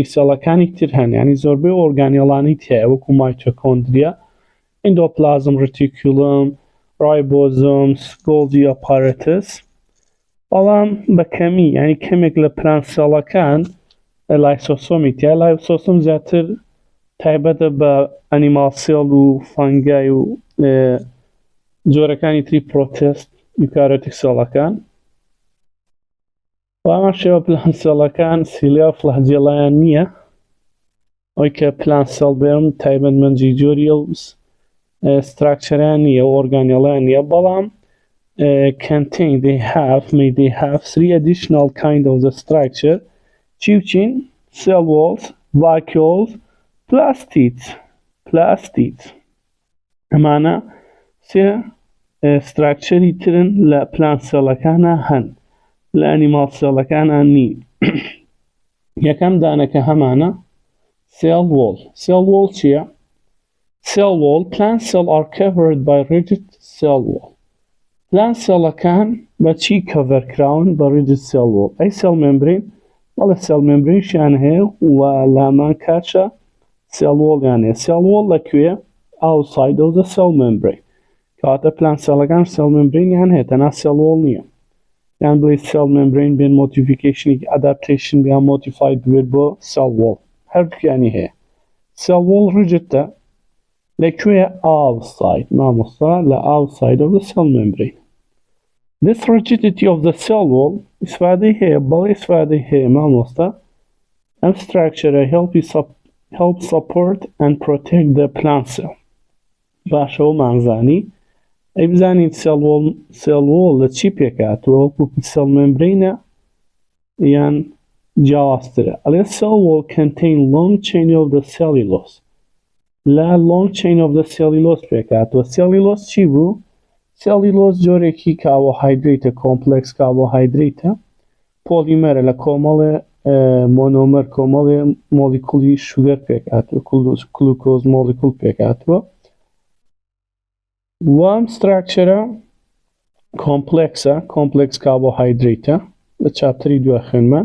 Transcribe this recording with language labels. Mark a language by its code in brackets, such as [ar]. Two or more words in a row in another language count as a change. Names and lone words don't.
[ckb] سێڵەکانی تر هەن ینی زۆربەی ئۆرگانێڵانی تایە وەکو [en] mitochondria endoplasmic reticulum ribosomes Golgi apparatus [ckb] بەڵام بە کەمی ینی کەمێک لە [en] plant cells [ckb] لایسۆسۆمی تیا لایسۆسۆم زیاتر تایبەتە بە [en] animal cell [ckb] و فەنگای و جۆرەکانی تری پرۆتست [en] eukaryotic cells [ckb] ئەمە شێوە [en] plant cells [ckb] سیلیا و فڵەهجێڵایان نییە ئەوەی کە [en] plant cell [ckb] بێم تایبەتمەندی جۆری ئەو ستراکچەریان نییە ئۆرگانێڵیان نییە بەڵام [en] contain they have three additional kind of the structure [ckb] چیوچین [en] cell walls vacuoles [ckb] plastids ئەمانە سێ ستراکچەری ترن لە [en] plant cells [ckb] هەن لە [en] animal cells [ckb] نین یەکەم دانەکە هەمانە [en] cell wall. Cell wall چییە؟ Cell wall, plant cells are covered by rigid cell wall. Plant cellەکان [ckb] بە چی cover کراون؟ بە [en] rigid cell wall. [ckb] ئەی [en] cell membrane [ckb] بەڵێ [en] cell membrane [ckb] شیان هەیە و لامان کاچە [en] cell wall [ckb] یان هەیە. [en] Cell wall لەکوێ؟ outside of the cell membrane. [ckb] کەواتە [en] plant cellەکان cell membrane [ckb] یان هەیە تەنها [en] cell wall [ckb] نییە. یان بڵێ [en] cell membrane [ckb] بێن [en] modification adaptation [ckb] یان modified بێت بۆ [en] cell wall. [ckb] هەردووکیانی هەیە. [en] Cell wall rigidە لەکوێ؟ outside. مامۆستا لە outside of the cell membrane. This rigidity of the cell wall [ckb] ئیسفادەی هەیە بەڵێ ئیسفادەی هەیە مامۆستا ئەم [en] structure help support and protect the plant cell. [ckb] باشەوە مانزانی ئەی بزانین [en] cell wall [ckb] لە چی پێکاتوە وەکو [en] cell membrane [ckb] یان جیاوازترە. [en] ئەڵێ cell wall contain long chain of the cellulose. لا long chain of the cellulose پێکاتوە. [ckb] cellulose چی بوو؟ cellulose جۆرێکی [en] carbohydrate complex carbohydrate polymer [ckb] لە کۆمەڵێ مۆنۆمەر کۆمەڵێ [en] molecule sugar [ckb] پێکاتوە [en] glucose molecule [ckb] پێکاتوە وام [en] structure complex complex carbohydrate [ckb] لە چاپتەری دوای خوێنمان.